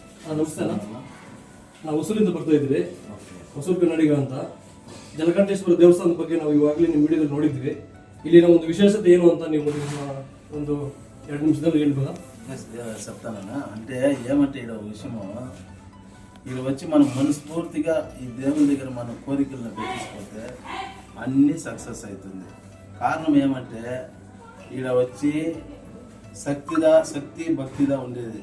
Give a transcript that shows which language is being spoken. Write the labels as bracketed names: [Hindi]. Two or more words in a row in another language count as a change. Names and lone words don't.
[Kannada] ನಮಸ್ತೆ ನಾವು ಹೊಸೂರಿಂದ ಬರ್ತಾ ಇದ್ವಿ. ಹೊಸೂರು ಕನ್ನಡಿಗ ಅಂತ. ಜಲಕಂಠೇಶ್ವರ ದೇವಸ್ಥಾನದ ಬಗ್ಗೆ ನಾವು ಇವಾಗಲೇ ನಿಮ್ಮ ವಿಡಿಯೋದಲ್ಲಿ ನೋಡಿದ್ವಿ. ಇಲ್ಲಿನ ಒಂದು ವಿಶೇಷತೆ ಏನು ಅಂತ ನೀವು ಒಂದು 2 నిమిషాలు ಹೇಳ್ಬೋదా? [Telugu] చెప్తానన్నా. అంటే ఏమంటే ఇక్కడ విషయము ఇక్కడ వచ్చి మనం మనస్ఫూర్తిగా ఈ దేవుని దగ్గర మన కోరికలను పెట్టించుకుంటే అన్నీ సక్సెస్ అవుతుంది. కారణం ఏమంటే ఈడ వచ్చి శక్తి భక్తిగా ఉండేది.